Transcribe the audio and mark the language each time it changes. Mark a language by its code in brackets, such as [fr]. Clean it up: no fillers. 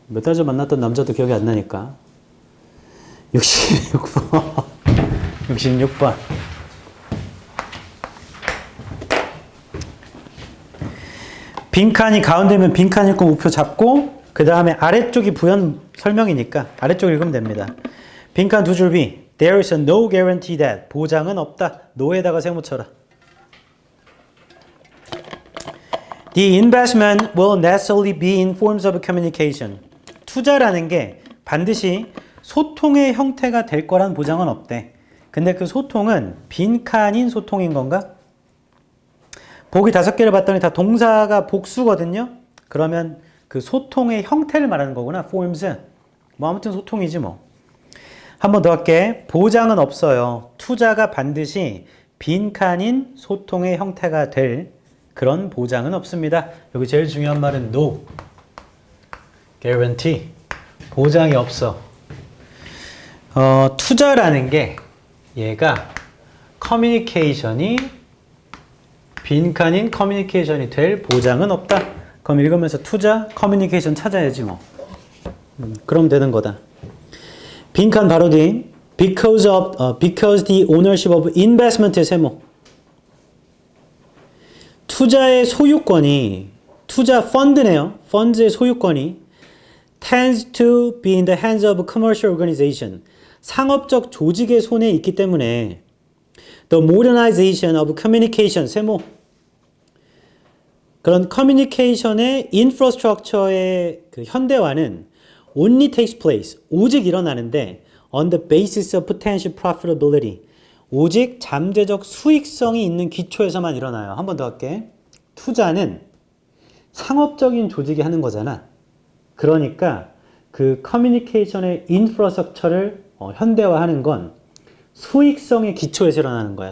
[ko] 몇 달 전 만났던 남자도 기억이 안 나니까. 66번. 66번. 빈칸이 가운데면 빈칸 읽고 우표 잡고 그 다음에 아래쪽이 부연 설명이니까 아래쪽 읽으면 됩니다. 빈칸 두 줄 위. [en] There is no guarantee that. [ko] 보장은 없다. no에다가 세모 쳐라. [en] The investment will necessarily be in forms of communication. [ko] 투자라는 게 반드시 소통의 형태가 될 거란 보장은 없대. 근데 그 소통은 빈칸인 소통인 건가? 보기 5개를 봤더니 다 동사가 복수거든요. 그러면 그 소통의 형태를 말하는 거구나. forms. 뭐 아무튼 소통이지 뭐. 한 번 더 할게. 보장은 없어요. 투자가 반드시 빈칸인 소통의 형태가 될 그런 보장은 없습니다. 여기 제일 중요한 말은 no. guarantee. 보장이 없어. 투자라는 게 얘가 커뮤니케이션이 빈칸인 커뮤니케이션이 될 보장은 없다. 그럼 읽으면서 투자, 커뮤니케이션 찾아야지 뭐. 그럼 되는 거다. 빈칸 바로 뒤 [en] because the ownership of investment의 세모. [ko] 투자의 소유권이 투자 펀드네요. 펀드의 소유권이 [en] tends to be in the hands of a commercial organization. [ko] 상업적 조직의 손에 있기 때문에 [en] the modernization of communication [ko] 세모. 그런 커뮤니케이션의 인프라스트럭처의 그 현대화는 [en] only takes place. [ko] 오직 일어나는데 [en] on the basis of potential profitability. [ko] 오직 잠재적 수익성이 있는 기초에서만 일어나요. 한 번 더 할게. 투자는 상업적인 조직이 하는 거잖아. 그러니까 그 커뮤니케이션의 인프라스트럭처를 현대화하는 건 수익성의 기초에서 일어나는 거야.